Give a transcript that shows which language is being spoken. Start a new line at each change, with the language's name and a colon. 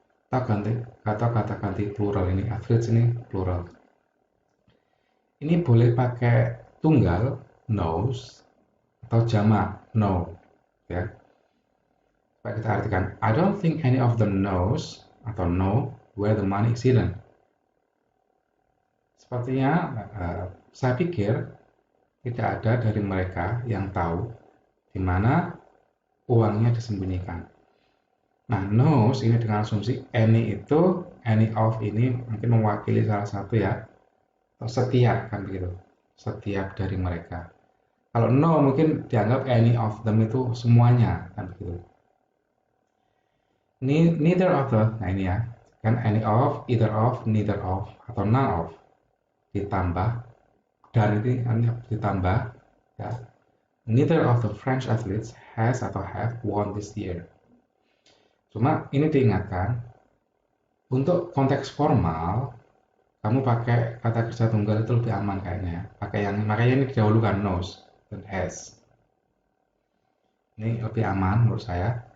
Indonesian: Atau kata ganti plural ini, athletes ini plural. Ini boleh pakai tunggal knows atau jamak know ya. Coba kita artikan,
English: I don't think any of them knows
Indonesian: atau
English: know where the money is hidden.
Indonesian: Sepertinya saya pikir tidak ada dari mereka yang tahu di mana uangnya disembunyikan. Nah, knows ini dengan asumsi any of ini mungkin mewakili salah satu ya, atau setiap kan begitu, setiap dari mereka. Kalau no mungkin dianggap any of them itu semuanya kan begitu. Neither of the, nah ini ya, kan any of, either of, neither of, atau none of, ditambah, dan ini ditambah ya.
English: Neither of the French athletes has
Indonesian: atau
English: have won this year.
Indonesian: Cuma ini diingatkan, untuk konteks formal, kamu pakai kata kerja tunggal itu lebih aman kayaknya. Makanya ini didahulukan knows dan has. Ini lebih aman menurut saya.